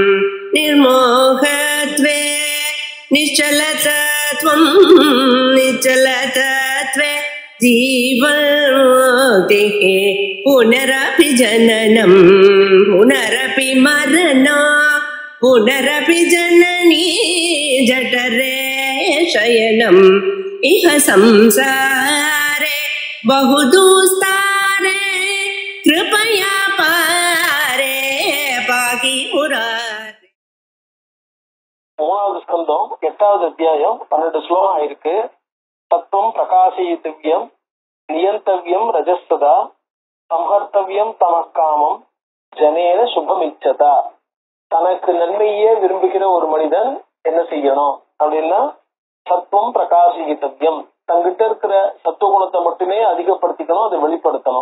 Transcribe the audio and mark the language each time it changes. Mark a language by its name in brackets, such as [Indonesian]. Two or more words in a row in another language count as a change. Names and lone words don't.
[Sanskrit] निर्मोहत्वे निश्चलतत्वं निश्चलतत्वे जीवन्मुक्तिः पुनरपि जननं पुनरपि मरणं पुनरपि जननी जठरे शयनम् इह संसारे बहुदुस्तारे कृपया पारे पाहि मुरारे. [Tamil] மூணாவது ஸ்கந்தம் 8வது அத்தியாயம் 12 ஸ்லோகம் ஆயிருக்கு. [Sanskrit] तत्त्वं प्रकाशयितव्यं नियन्तव्यं रजस्तथा संहर्तव्यं तमक्कामं जनेन शुभमिच्छता. [Tamil] தனக்கு நன்மையே விரும்புகிற ஒரு மனிதன் என்ன செய்யணும் அப்படின்னா, [Sanskrit] सत्त्वं प्रकाशितव्यम्, [Tamil] தங்கிட்ட இருக்கிற சத்துவகுணத்தை மட்டுமே அதிகப்படுத்திக்கணும், அதை வெளிப்படுத்தணும்.